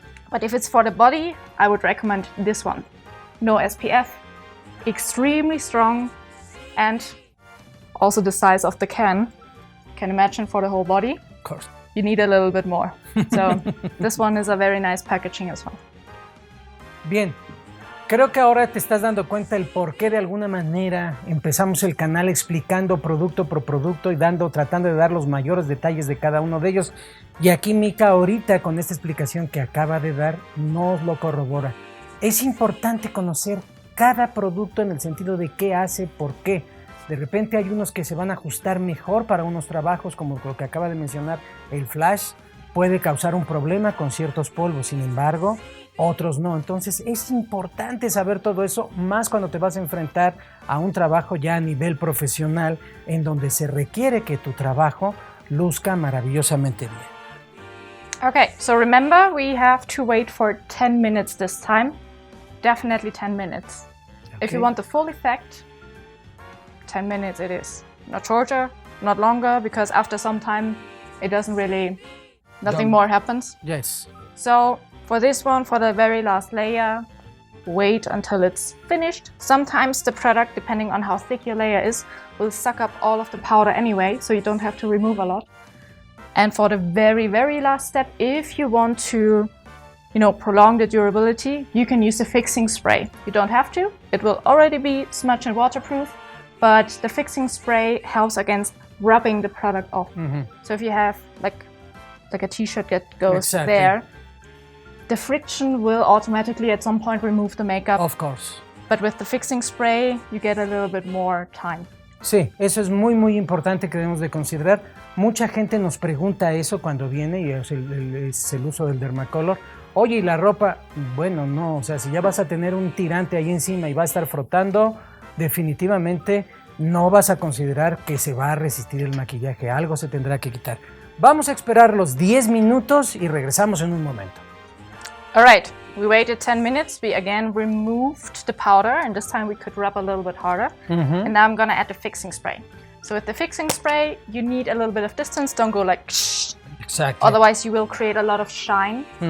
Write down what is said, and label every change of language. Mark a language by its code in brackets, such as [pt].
[en] But if it's for the body, I would recommend this one. No SPF, extremely strong, and also the size of the can. Can imagine for the whole body. Of course. You need a little bit more. So this one is a very nice packaging as well. [es] Bien, creo que ahora te estás dando cuenta el por qué de alguna manera empezamos el canal explicando producto por producto y tratando de dar los mayores detalles de cada uno de ellos. Y aquí Mika ahorita con esta explicación que acaba de dar nos lo corrobora. Es importante conocer cada producto en el sentido de qué hace, por qué. De repente hay unos que se van a ajustar mejor para unos trabajos, como lo que acaba de mencionar, el flash puede causar un problema con ciertos polvos, sin embargo, otros no. Entonces es importante saber todo eso, más cuando te vas a enfrentar a un trabajo ya a nivel profesional, en donde se requiere que tu trabajo luzca maravillosamente bien. [en] Okay, so remember we have to wait for 10 minutes this time. Definitely 10 minutes. Okay. If you want the full effect, 10 minutes it is. Not shorter, not longer, because after some time it doesn't really, nothing more happens. Yes. So for this one, for the very last layer, wait until it's finished. Sometimes the product, depending on how thick your layer is, will suck up all of the powder anyway, so you don't have to remove a lot. And for the very last step, if you want to, prolong the durability, you can use the fixing spray. You don't have to. It will already be smudge and waterproof, but the fixing spray helps against rubbing the product off. So if you have like a t-shirt that goes there, the friction will automatically at some point remove the makeup. Of course. But with the fixing spray, you get a little bit more time. [es] Sí, eso es muy importante que debemos de considerar. Mucha gente nos pregunta eso cuando viene y es el uso del DERMACOLOR. Oye, ¿y la ropa? Bueno, no, o sea, si ya vas a tener un tirante ahí encima y va a estar frotando, definitivamente no vas a considerar que se va a resistir el maquillaje. Algo se tendrá que quitar. Vamos a esperar los 10 minutos y regresamos en un momento. [en] All right, we waited 10 minutes. We again removed the powder, and this time we could rub a little bit harder. And now I'm gonna add the fixing spray. So with the fixing spray, you need a little bit of distance. Don't go like shh. Exactly. Otherwise you will create a lot of shine.